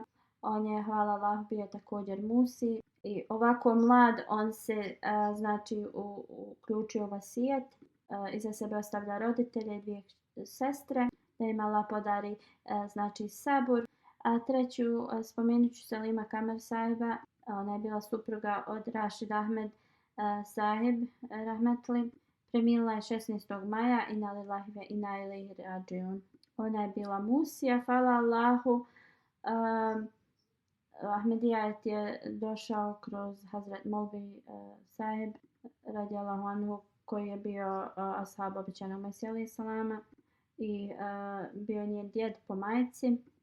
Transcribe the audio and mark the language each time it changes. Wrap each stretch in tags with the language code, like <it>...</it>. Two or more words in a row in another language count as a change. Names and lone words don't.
<bs>On je, hvala Allah, bio također musi i ovako mlad on se znači uključio u vasijet, iza sebe ostavlja roditelje i 2 sestre, da im Allah podari znači sabur. A treću spomenut ću Selima Kamer Sahiba, ona je bila supruga od Rashid Ahmed Sahib rahmetli. Preminula je 16. maja,</bs> <ar>إنا لله وإنا إليه راجعون.</ar> <bs>Ona je bila musija, hvala Allahu. Ahmedijajet je došao kroz Hazret Molvi Sahib</bs> <ar>رضي الله عنه,</ar> <bs>koji je bio ashab obećanog Mesija</bs> <ar>عليه السلام</ar> <bs>i bio njen djed po majci.</bs>